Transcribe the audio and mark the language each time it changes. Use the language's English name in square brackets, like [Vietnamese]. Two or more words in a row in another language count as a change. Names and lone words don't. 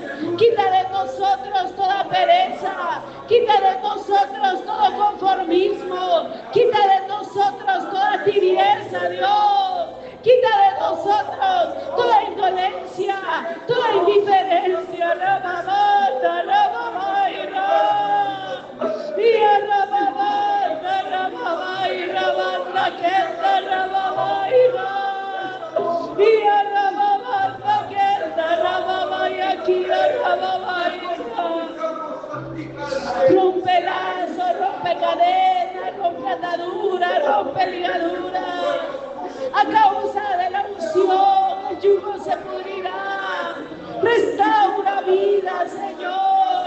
[Spanish] Quita de nosotros toda pereza, quita de nosotros todo conformismo, quita de nosotros toda tibieza, Dios. Quita de nosotros toda indolencia, toda indiferencia. Rababanda, rababaira. Y rababanda, rababaira, banda, kenda, rababaira. Y rababanda, kenda, rababaya, kia, rababaira. Rompe lazos, rompe cadenas, rompe ataduras, rompe ligaduras. A causa de la unción, el yugo se pudrirá. Restaura vida, Señor.